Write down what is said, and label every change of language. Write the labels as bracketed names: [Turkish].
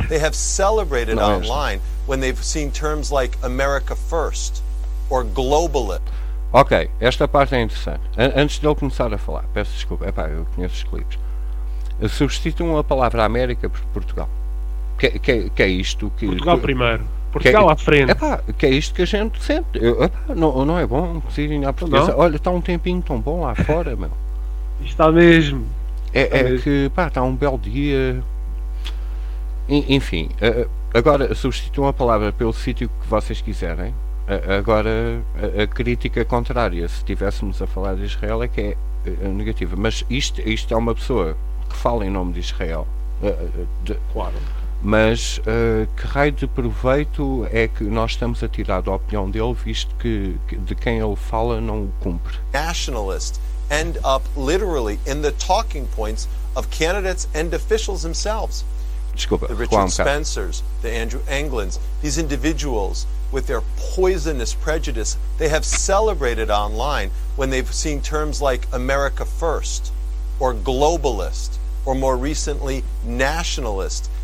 [English] They have celebrated online when they've seen terms like America First or globalist. [Portuguese] Ok, esta parte é interessante. Antes de eu começar a falar, peço desculpa, epá, eu conheço os clipes. Substituam a palavra América por Portugal. Que é isto que... Portugal primeiro. Portugal à frente. Epá, que é isto que a gente sente. Não é bom dizerem à portuguesa. Olha, está um tempinho tão bom lá fora, meu. Está mesmo. É que, pá, está um belo dia. Enfim, agora substituam a palavra pelo sítio que vocês quiserem. Agora, a crítica contrária, se estivéssemos a falar de Israel, é que é negativa. Mas isto é uma pessoa que fala em nome de Israel. Claro. Mas que raio de proveito é que nós estamos a tirar da opinião dele, visto que de quem ele fala não o cumpre? [English] Nationalist. End up literally in the talking points of candidates and officials themselves. [Portuguese] Desculpa, [English] the Richard Spencers, the Andrew Englands, these individuals with their poisonous prejudice, they have celebrated online when they've seen terms like America First or globalist or more recently nationalist.